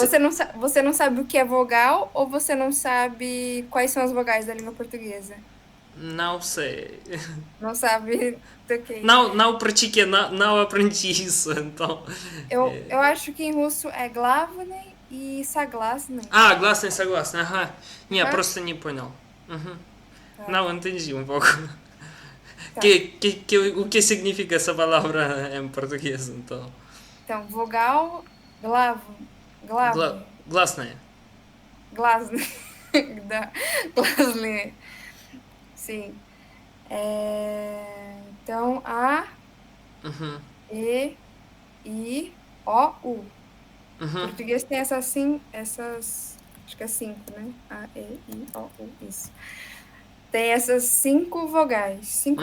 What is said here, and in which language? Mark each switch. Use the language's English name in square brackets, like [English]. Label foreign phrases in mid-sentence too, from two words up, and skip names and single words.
[Portuguese] Você não sabe o que é vogal ou você não sabe quais são as vogais da língua portuguesa? Não sei. Não sabe do que é isso. Não pratiquei, não aprendi isso, então. Eu acho que em russo é [Russian] главный и согласный. Ah, гласный, согласный, ага. Не, [Portuguese] Tá? [Russian] просто не понял. [Portuguese] Uhum. Tá, Não entendi um pouco. tá. O que significa essa palavra em português, então? Então, vogal, [Russian] главный, Гласная. гласный, да, гласный, [Portuguese] sim. Então, A, Uhum. E, I, O, U. Uhum. Português tem acho que é cinco, né? A, E, I, O, U, isso. Tem essas cinco